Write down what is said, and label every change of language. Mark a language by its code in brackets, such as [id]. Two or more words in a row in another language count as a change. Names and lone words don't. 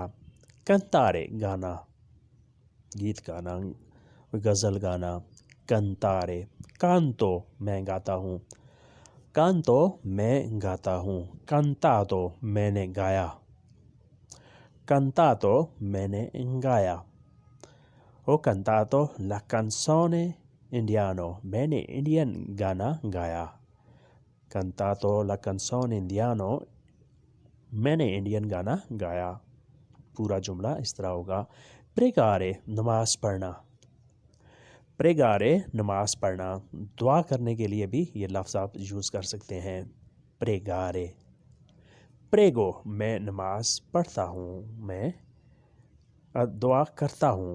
[hi] कंतारे गाना, गीत गाना, गज़ल गाना। कंतारे। कांतो मैं गाता हूँ, कांतो मैं गाता हूँ। कंतातो मैंने गाया, कंतातो मैंने गाया। [it] ho cantato la canzone indiano, [hi] मैंने इंडियन गाना गाया। [it] cantato la canzone indiano, [hi] मैंने इंडियन गाना गाया। पूरा जुमला इस तरह होगा। प्रेगारे नमाज पढ़ना, प्रेगारे नमाज पढ़ना। दुआ करने के लिए भी ये लफ्ज़ आप यूज़ कर सकते हैं। प्रेगारे। प्रेगो मैं नमाज पढ़ता हूँ, मैं दुआ करता हूँ।